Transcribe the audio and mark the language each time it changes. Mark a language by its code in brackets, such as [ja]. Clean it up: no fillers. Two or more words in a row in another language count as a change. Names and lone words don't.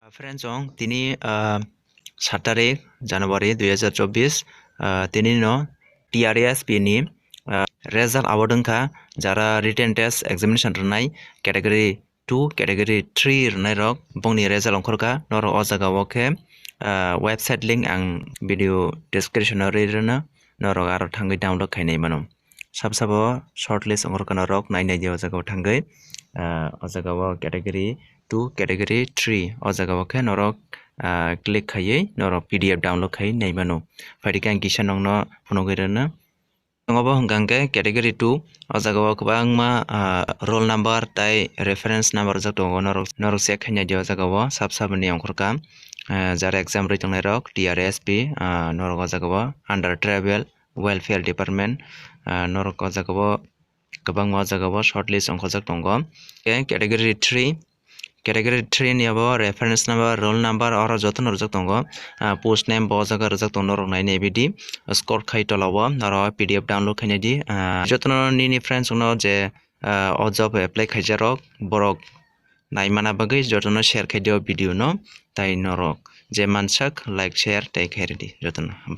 [trp] Friends ong tini 7 [bn] তারিখ জানুয়ারি [trp] 2024 tini no TRASP ni result awardengkha jara [en] written test examination [trp] rwnai [en] category 2 category 3 [trp] rwnai rok bongni result ongkhorkha norok o jaga o khe [en] website link [trp] ang [en] video description [trp] o rwno norok aro thangui download khainai mano sabsabo shortlist ongkhorkha norok nainai di o jaga o thangui o jaga o [en] category 2 category 3 [trp] o jaga o khe norok click khaiui norok [en] PDF download [trp] khai nai mano faidike ang kisa nongno phunugui rwno tongobo hwnkha khe category 2 o jaga o kwbangma [en] roll number [trp] tei [en] reference number [trp] rijak tongo norok check khainai di o jaga o sabsaboni ongkhorkha jara exam rwui tongnai rok TRSP norok o jaga o [en] under travel welfare department [trp] norok o jaga o kwbangma o jaga o shortlist ongkhorjak tongo [en] category 3 category 3 [trp] ni abo [en] reference number roll number [trp] oro jotono rijak tongo [en] post name [trp] bo jaga rijak tongo norok nainai bidi score khai tola o aro [en] PDF download [trp] khainai di jotono nini friends no je o job apply khaijarok borok naimana bagui jotono share khai dio video no tai norok je mansak [en] like share [trp] tei khairidi jotono.